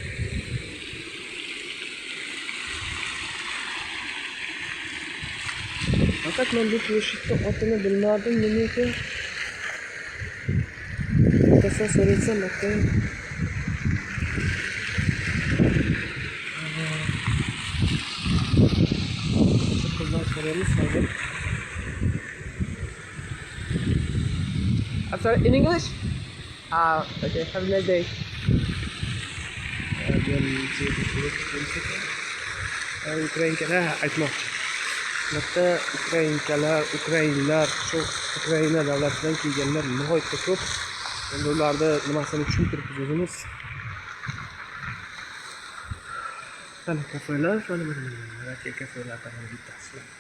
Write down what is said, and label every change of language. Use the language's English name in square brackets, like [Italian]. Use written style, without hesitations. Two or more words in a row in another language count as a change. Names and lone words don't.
[Uzbek] Faqat men bu plashadda otini bilmadim, nima ekan? Kasa so'rasam, aka. Qizlar so'raymiz hozir. [English] I'm sorry, in English? Okay, have a nice day. [Uzbek] Ukrainkalar aytmoqchi. Bitta Ukrainlar, shu Ukraina davlatidan kelganlar nihoyatda ko'p. Endi ularni nimasini tushuntirib o'zimiz. Qani kafelar, mana bunday kafelardan bittasi.